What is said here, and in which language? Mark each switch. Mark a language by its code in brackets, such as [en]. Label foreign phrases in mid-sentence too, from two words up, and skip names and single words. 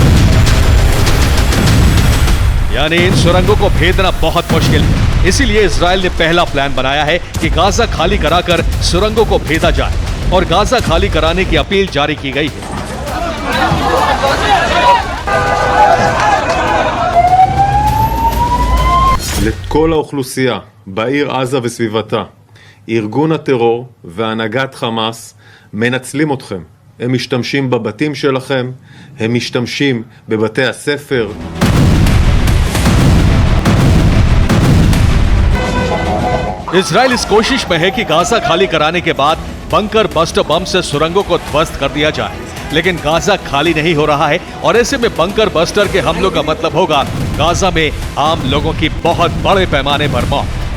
[hi] यानी इन सुरंगों को भेदना बहुत मुश्किल है। इसीलिए इजराइल ने पहला प्लान बनाया है कि गाजा खाली कराकर सुरंगों को भेदा जाए और गाजा खाली कराने की अपील जारी की गई है। [he] כל האוכלוסייה בעיר עזה וסביבתה, ארגון הטרור והנהגת חמאס מנצלים אתכם. הם משתמשים בבתים שלכם, הם משתמשים בבתי הספר. [hi] इजराइल इस कोशिश में है कि गाजा खाली कराने के बाद [en] bunker buster bomb [hi] से सुरंगों को ध्वस्त कर दिया जाए, लेकिन गाजा खाली नहीं हो रहा है और ऐसे में [en] bunker buster [hi] के हमलों का मतलब होगा गाजा में आम लोगों की बहुत बड़े पैमाने पर मौत।